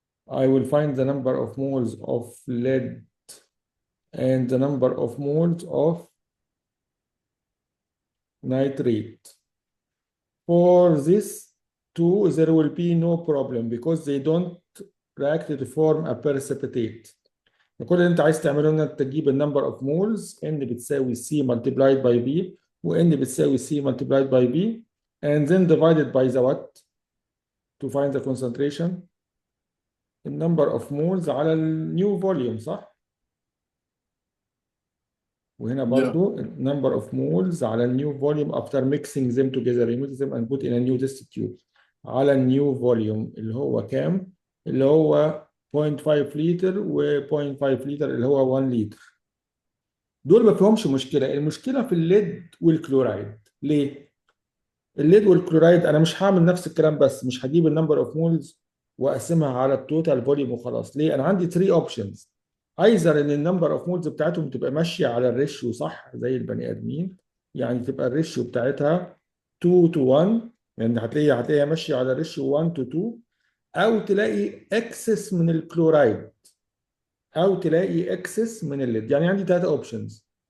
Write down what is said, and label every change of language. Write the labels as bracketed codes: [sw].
[en] I will find the number of moles of lead and the number of moles of nitrate. For this two, there will be no problem because they don't react to form a precipitate. [ar] كل اللي انت عايز تعمله انك تجيب النمبر اوف مولز ان بتساوي [en] C multiplied by B وان بتساوي C multiplied by B and then divided by the what to find the concentration [ar] النمبر اوف مولز على النيو فوليوم صح؟ وهنا [en] Yeah. برضو number of moles على new volume after mixing them together remove them and put in a new test tube على new volume [ar] اللي هو كام؟ اللي هو 0.5 لتر و 0.5 لتر اللي هو 1 لتر. دول ما فيهمش مشكلة، المشكلة في الليد والكلورايد. ليه؟ الليد والكلورايد أنا مش هعمل نفس الكلام بس مش هجيب النمبر اوف مولز وأقسمها على التوتال فوليوم وخلاص. ليه؟ أنا عندي 3 اوبشنز. ايزر ان النمبر اوف مولز بتاعتهم تبقى ماشيه على الريشيو صح زي البني ادمين، يعني تبقى الريشيو بتاعتها 2 to 1 يعني هتلاقيها ماشيه على الريشيو 1 to 2، او تلاقي اكسس من الكلورايد او تلاقي اكسس من الليد. يعني عندي 3 اوبشنز.